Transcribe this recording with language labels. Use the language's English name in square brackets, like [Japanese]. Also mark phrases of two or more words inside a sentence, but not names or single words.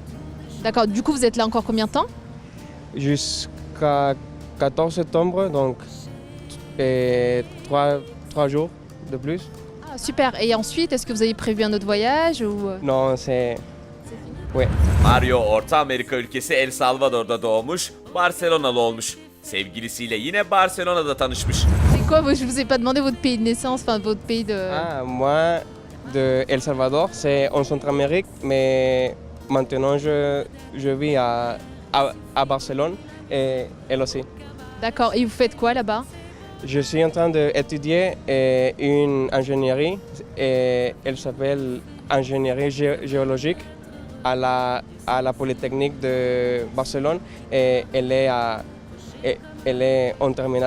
[French] D'accord. Du coup, vous êtes là encore combien de temps? Jusqu'à 14 septembre, donc 3 jours de plus. Ah, super. Et ensuite, est-ce que vous avez prévu un autre voyage ou... Non, c'est... [Turkish] Mario Orta Amerika ülkesi El Salvador'da doğmuş, Barcelonalı olmuş. Sevgilisiyle yine Barcelona'da tanışmış. [French] C'est quoi? Je vous ai pas demandé votre pays de naissance, enfin votre pays de... Ah, moi, de El Salvador, c'est en Centre-Amérique, mais maintenant je vis à Barcelone et elle aussi. D'accord. Et vous faites quoi là-bas? Je suis en train d'étudier une ingénierie et elle s'appelle ingénierie géologique à la Polytechnique de Barcelone et elle est en terminale.